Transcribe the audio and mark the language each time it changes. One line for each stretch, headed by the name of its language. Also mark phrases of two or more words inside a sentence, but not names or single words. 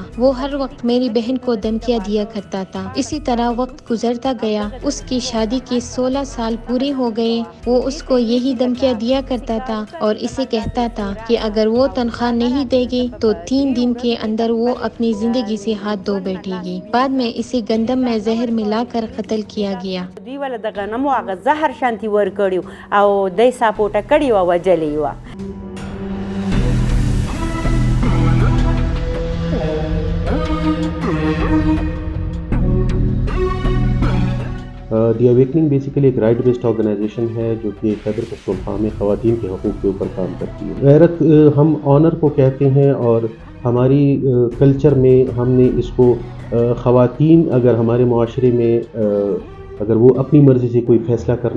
Urdu: وہ ہر وقت میری بہن کو دھمکیاں دیا کرتا تھا۔ اسی طرح وقت گزرتا گیا، اس کی شادی کے 16 سال پورے ہو گئے۔ وہ اس کو یہی دھمکیاں دیا کرتا تھا اور اسے کہتا تھا کہ اگر وہ تنخواہ نہیں دے گی تو 3 دن کے اندر وہ اپنی زندگی سے ہاتھ دھو بیٹھے گی۔ بعد میں اسے گندم میں زہر ملا کر قتل کیا گیا۔
Pashto: دوی ول د غنمو هغه زهر شانتي ور کړیو او دای ساپوټه کړی و وجلی و.
Urdu: دی اویکننگ بیسیکلی ایک
English: right based organization
Urdu: ہے جو کہ خیبر پختونخوا میں خواتین کے حقوق کے اوپر کام کرتی ہے۔ غیرت ہم آنر کو کہتے ہیں اور ہماری کلچر میں ہم نے اس کو خواتین اگر ہمارے معاشرے میں اگر وہ اپنی مرضی سے کوئی فیصلہ کرنا